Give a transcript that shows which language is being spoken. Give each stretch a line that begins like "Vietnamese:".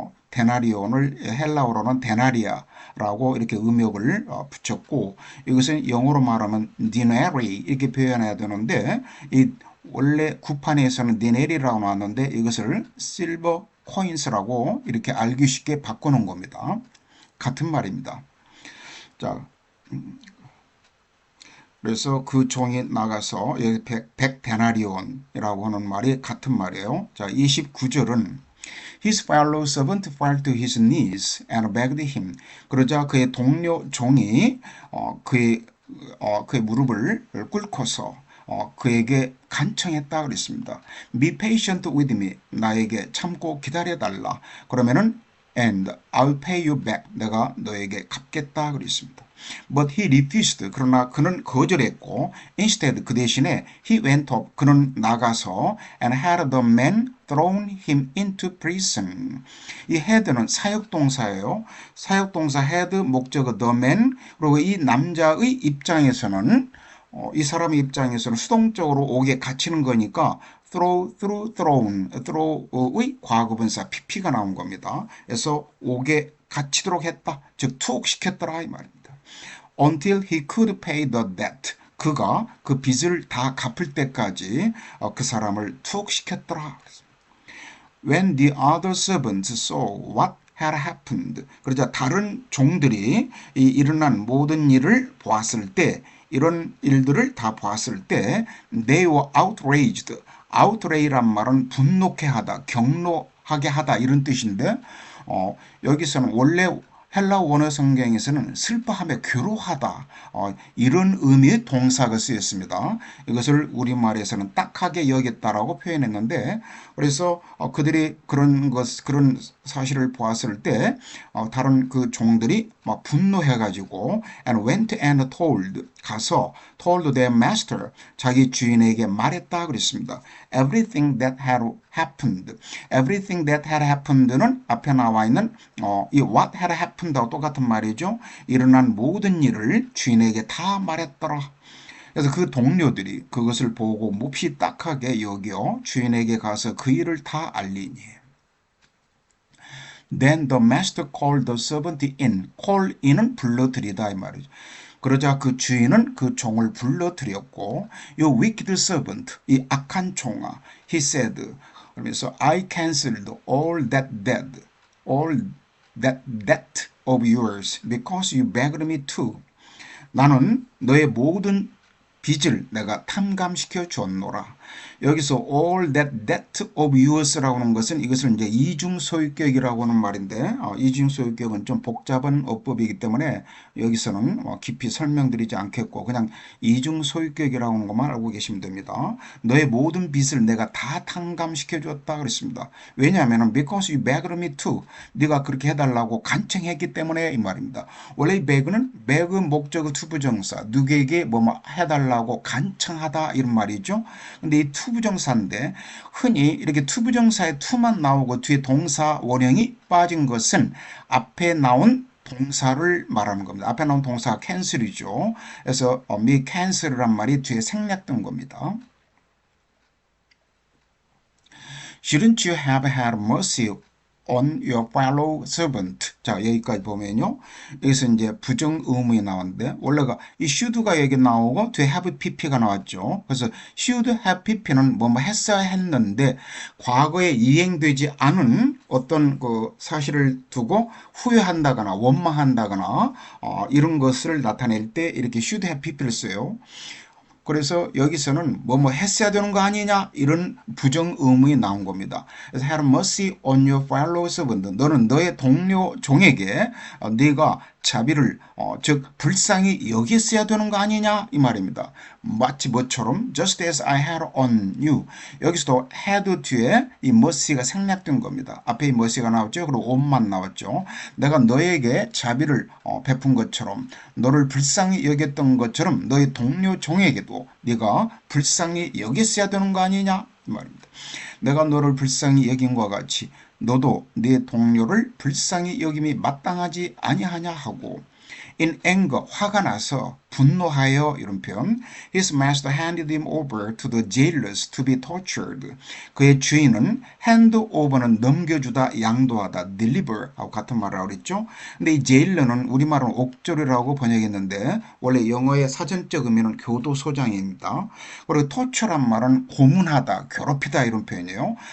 Korean: 데나리온을 헬라어로는 데나리아라고 이렇게 음역을 붙였고, 이것은 영어로 말하면 디네리 이렇게 표현해야 되는데, 이 원래 구판에서는 디네리라고 나왔는데 이것을 실버 코인스라고 이렇게 알기 쉽게 바꾸는 겁니다. 같은 말입니다. 자, 그래서 그 종이 나가서 여기 100 데나리온이라고 하는 말이 같은 말이에요. 자, 29절은
English: His fellow servant fell to his knees and begged him.
Korean: 그러자 그의 동료 종이 그의 무릎을 꿇고서 그에게 간청했다 그랬습니다.
English: Be patient with me.
Korean: 나에게 참고 기다려달라. 그러면은
English: and I'll pay you back.
Korean: 내가 너에게 갚겠다 그랬습니다.
English: But he refused.
Korean: 그러나 그는 거절했고 instead 그 대신에
English: he went up.
Korean: 그는 나가서
English: and had the man thrown him into prison.
Korean: 이 had는 사역동사예요. 사역동사 had 목적어 the man 그리고 이 남자의 입장에서는 이 사람의 입장에서는 수동적으로 옥에 갇히는 거니까 throw의 과거분사 pp가 나온 겁니다. 그래서 옥에 갇히도록 했다. 즉 투옥시켰더라 이 말입니다.
English: Until he could pay the debt.
Korean: 그가 그 빚을 다 갚을 때까지 그 사람을 투옥시켰더라.
English: When the other servants saw what had happened.
Korean: 그러자 다른 종들이 이 일어난 모든 일을 보았을 때 이런 일들을 다 보았을 때
English: they were outraged.
Korean: outrage란 말은 분노케 하다, 경노하게 하다 이런 뜻인데 여기서는 원래 헬라 원어 성경에서는 슬퍼하며 괴로워하다 이런 의미의 동사가 쓰였습니다. 이것을 우리말에서는 딱하게 여겼다라고 표현했는데 그래서 그들이 그런 사실을 보았을 때 다른 그 종들이 막 분노해가지고
English: and went and told
Korean: 가서
English: told their master
Korean: 자기 주인에게 말했다 그랬습니다.
English: Everything that had happened. Everything that had happened
Korean: 는 앞에 나와 있는 이
English: what had happened
Korean: 하고 똑같은 말이죠. 일어난 모든 일을 주인에게 다 말했더라. 그래서 그 동료들이 그것을 보고 몹시 딱하게 여겨 주인에게 가서 그 일을 다 알리니.
English: Then the master called the servant in.
Korean: call in은 불러들이다 이 말이죠. 그러자 그 주인은 그 종을 불러들였고
English: 요 wicked servant,
Korean: 이 악한 종아,
English: he said,
Korean: 그러면서
English: I cancelled all that debt of yours because you begged me to.
Korean: 나는 너의 모든 빚을 내가 탕감시켜 주었노라. 여기서
English: all that debt of yours
Korean: 라고 하는 것은 이것을 이제 이중소유격이라고 하는 말인데 이중소유격은 좀 복잡한 어법이기 때문에 여기서는 깊이 설명드리지 않겠고 그냥 이중소유격이라고 하는 것만 알고 계시면 됩니다. 너의 모든 빚을 내가 다 탕감시켜 주었다 그랬습니다. 왜냐하면
English: because you begged me to
Korean: 네가 그렇게 해달라고 간청했기 때문에 이 말입니다. 원래 beg는 목적의 투부정사 누구에게 뭐 해달라고 간청하다 이런 말이죠. 근데 이 투부정사인데 흔히 이렇게 투부정사에 투만 나오고 뒤에 동사 원형이 빠진 것은 앞에 나온 동사를 말하는 겁니다. 앞에 나온 동사가 cancel이죠. 그래서 me cancel이란 말이 뒤에 생략된 겁니다.
English: Shouldn't you have had mercy on your fellow servant.
Korean: 자, 여기까지 보면요. 여기서 이제 부정 의문이 나왔는데, 원래가 이 should가 여기 나오고, 뒤에 have pp가 나왔죠. 그래서 should have pp는 뭐뭐 했어야 했는데, 과거에 이행되지 않은 어떤 그 사실을 두고 후회한다거나, 원망한다거나, 이런 것을 나타낼 때 이렇게 should have pp를 써요. 그래서 여기서는 뭐뭐 했어야 되는 거 아니냐 이런 부정 의문이 나온 겁니다. 그래서
English: have mercy on your fellow servant.
Korean: 너는 너의 동료 종에게 네가 자비를 즉 불쌍히 여겼어야 되는 거 아니냐 이 말입니다. 마치 뭐처럼
English: just as I had on you.
Korean: 여기서도 had 뒤에 이 mercy가 생략된 겁니다. 앞에 이 mercy가 나왔죠. 그리고 on만 나왔죠. 내가 너에게 자비를 베푼 것처럼 너를 불쌍히 여겼던 것처럼 너의 동료 종에게도 네가 불쌍히 여겼어야 되는 거 아니냐 이 말입니다. 내가 너를 불쌍히 여긴 것과 같이 너도 네 동료를 불쌍히 여김이 마땅하지 아니하냐 하고
English: In anger,
Korean: 화가 나서, 분노하여 이런 표현.
English: His master handed him over to the jailers to be tortured.
Korean: 그의 주인은 hand over는 넘겨주다, 양도하다, deliver 하고 같은 말을 하고 그랬죠. 근데 이 jailer는 우리말은 옥졸이라고 번역했는데 원래 영어의 사전적 의미는 교도소장입니다. 그리고 torture란 말은 고문하다, 괴롭히다 이런 표현이에요.